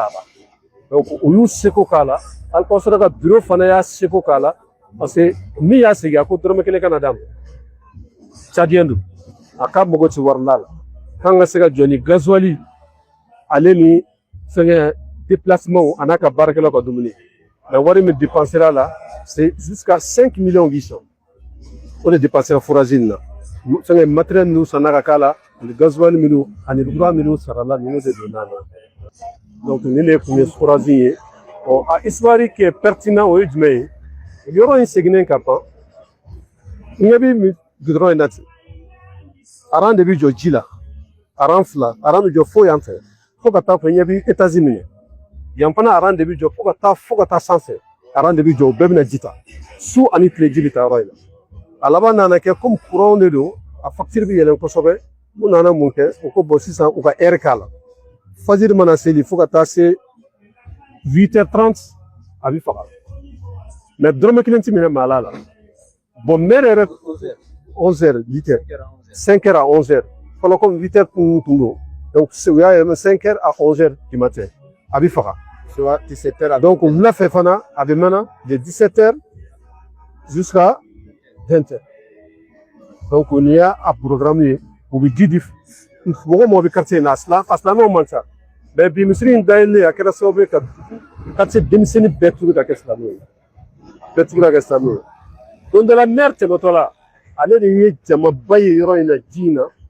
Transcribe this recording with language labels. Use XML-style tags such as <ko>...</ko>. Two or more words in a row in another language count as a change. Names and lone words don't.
<bm>a la donc u y'u seko k'a la alkansara ka bureau fana y'a seko k'a la</bm> <fr>parce que</fr> <bm>min y'a segin a ko dɔrɔmɛ kelen kana d'a ma cadiyɛn don a ka mago tɛ wari la k'an ka se ka jɔ ni gasoil ale ni fɛngɛ déplacement a n'a ka baarakɛlaw ka dumuni mais wari min dépensera la</bm> <fr>c'est jusqu'à</fr> <bm>5 millions 800 o de dépensera forage in na fɛngɛ matériel ninnu sanna ka k'a la ani gasoil minnu ani courant minnu sarala ninnu de donna na donc nin de tun ye forage ye a</bm> <fr>histoire qui est pertinent</fr> <bm>o ye jumɛn ye yɔrɔ in seginnen ka ban ɲɛ bɛ goudron in na ten aran de bɛ jɔ ji la aran fila aran bɛ jɔ fo yan fɛ fo ka taa fɔ ɲɛ bɛ étage minɛ yan fana aran de bɛ jɔ fo ka taa sanfɛ aran de bɛ jɔ o bɛɛ bɛna ji ta su ani tile ji bɛ taa yɔrɔ in na a laban nana kɛ</bm> <fr>comme courant</fr> <bm>de don a facture bɛ yɛlɛn kosɛbɛ u nana mun kɛ u ko bon sisan u ka heure k'a la fajiri mana seli fo ka taa se 8h30 a bɛ faga mais dɔrɔmɛ kelen tɛ minɛ maa la bon maire yɛrɛ 11h 8h</bm> <fr>5h à 11h</fr> <bm>fɔlɔ comme 8h tun don donc u y'a yɛlɛma</bm> <fr>5h à 11h du matin</fr> <bm>a bɛ faga 17h donc wula fɛ fana a bɛ mɛnɛ</bm> <fr>de 17h jusqu'à 20h</fr> <bm>donc n'i y'a programme ye u bɛ ji di mɔgɔ mɔgɔ bɛ quartier in na a silamɛw man ca mais bi misiri in dayɛlɛlen a kɛra sababu ye ka quartier denmisɛnnin bɛɛ turu ka kɛ silamɛw ye bɛɛ turu ka kɛ silamɛw ye don dɔ la maire tɛmɛtɔ la ale de ye jamaba ye yɔrɔ in na ji in na</bm>